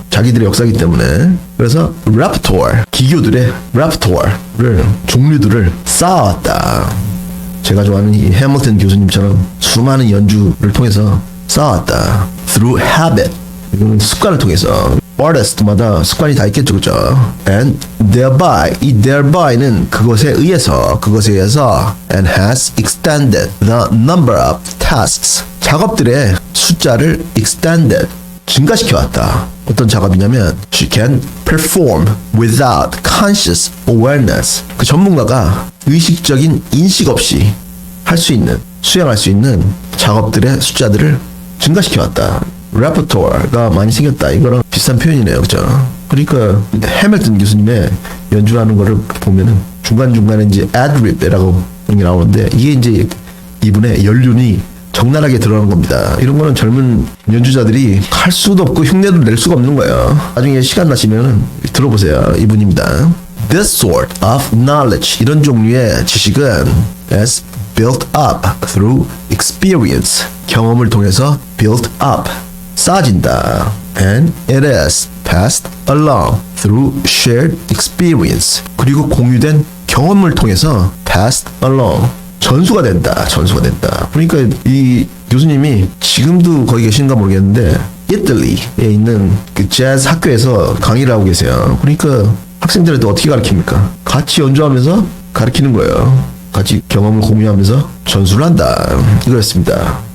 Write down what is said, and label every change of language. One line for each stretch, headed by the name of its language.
Korean: 자기들의 역사이기 때문에. 그래서 레퍼토어, 기교들의 레퍼토어를, 종류들을 쌓아왔다. 제가 좋아하는 이 해밀턴 교수님처럼 수많은 연주를 통해서 쌓아왔다.
English: Through habit.
Korean: 이거는 습관을 통해서. artist마다 습관이 다 있겠죠, 그죠?
English: And thereby, 이 thereby,는
Korean: 그것에 의해서
English: and has extended the number of tasks.
Korean: 작업들의 숫자를 extended, 증가시켜왔다. 어떤 작업이냐면
English: she can perform without conscious awareness.
Korean: 그 전문가가 의식적인 인식 없이 할 수 있는, 수행할 수 있는 작업들의 숫자들을 증가시켜왔다. 레퍼토어가 많이 생겼다. 이거랑 비슷한 표현이네요, 그죠? 그러니까 해밀턴 교수님의 연주하는 거를 보면은 중간중간에 이제 adlib이라고 그런 게 나오는데, 이게 이제 이분의 연륜이 적나라하게 드러나는 겁니다. 이런 거는 젊은 연주자들이 할 수도 없고 흉내도 낼 수가 없는 거예요. 나중에 시간 나시면은 들어보세요. 이분입니다.
English: This sort of knowledge,
Korean: 이런 종류의 지식은
English: is built up through experience,
Korean: 경험을 통해서
English: built up,
Korean: 쌓아진다.
English: And it is passed along through shared experience,
Korean: 그리고 공유된 경험을 통해서
English: passed along,
Korean: 전수가 된다. 그러니까 이 교수님이 지금도 거기 계신가 모르겠는데 이탈리에 있는 그 재즈 학교에서 강의를 하고 계세요. 그러니까 학생들한테 어떻게 가르칩니까? 같이 연주하면서 가르치는 거예요. 같이 경험을 공유하면서 전수를 한다. 이거였습니다.